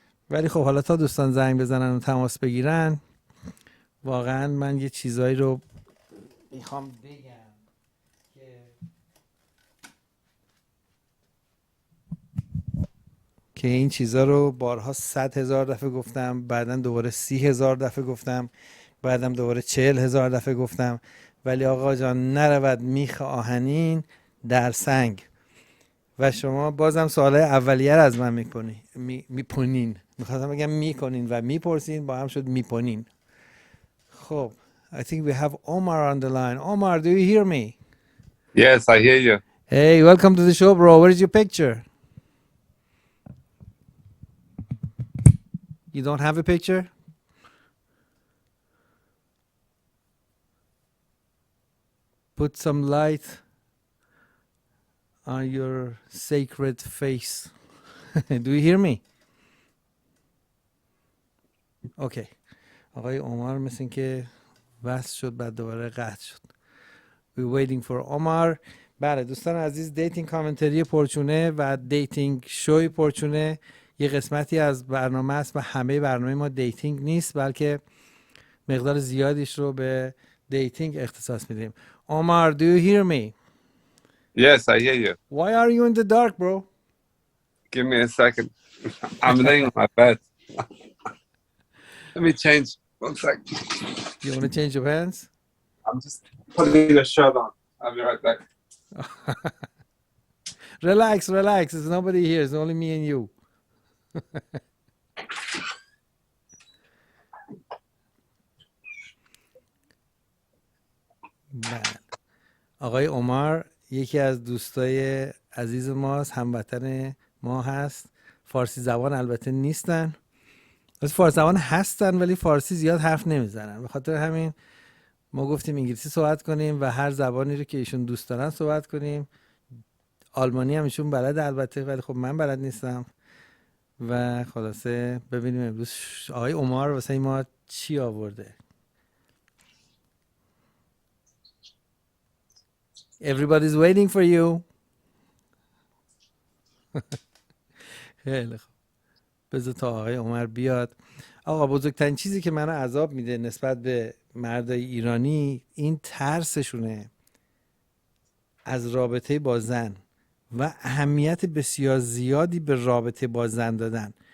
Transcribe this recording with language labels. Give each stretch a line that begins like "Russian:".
Persian: ولی خب حالا تا دوستان زنگ بزنن و تماس بگیرن، واقعا من یه چیزایی رو میخوام بگم که این چیزا رو بارها 100,000 دفعه گفتم، بعدا دوباره 30,000 دفعه گفتم، بعدم دوباره 40,000 دفعه گفتم، ولی آقا جان نرود میخ آهنین در سنگ. و شما بازم سوالای اولیه رو از من میپونین. میخواستم بگم میکنین و میپرسین، با هم شد میپونین.
English: خب I think we have Omar on the line. Omar, do you hear me? Yes, I hear you. Hey, welcome to the show, bro. Where is your picture? You don't have a picture? Put some light on your sacred face. Do you hear me? Okay.
Persian: آقای عمر مثل این که وصل شد بعد دوباره قطع شد.
English: We're waiting for Omar.
Persian: بله دوستان عزیز، دیتینگ کامنتری پرچونه و دیتینگ شوی پرچونه یه قسمتی از برنامه است و همه برنامه ما دیتینگ نیست، بلکه مقدار زیادیش رو به دیتینگ اختصاص میدیم.
English: Omar, do you hear me? Yes, I hear you. Why are you in the dark, bro? Give me a second. I'm laying on my bed. Let me change. One sec. You want to change your pants? I'm just putting a shirt on. I'll be right back. Relax. There's nobody here. It's only me and you.
Persian: بله. آقای عمر یکی از دوستای عزیز ماست، هموطن ما هست. فارسی زبان البته نیستن، فارسی زبان هستن ولی فارسی زیاد حرف نمیزنن. به خاطر همین ما گفتیم انگلیسی صحبت کنیم و هر زبانی رو که ایشون دوست دارن صحبت کنیم. آلمانی هم ایشون بلد البته، ولی خب من بلد نیستم. و خلاصه ببینیم امروز آقای عمر واسه ما چی آورده.
English: Everybody's waiting for you.
Persian: خیلی خوب، بذار تا آقای عمر بیاد. آقا بزرگترین چیزی که منو عذاب میده نسبت به مردای ایرانی این ترسشونه از رابطه با زن و اهمیت بسیار زیادی به رابطه با زن دادن.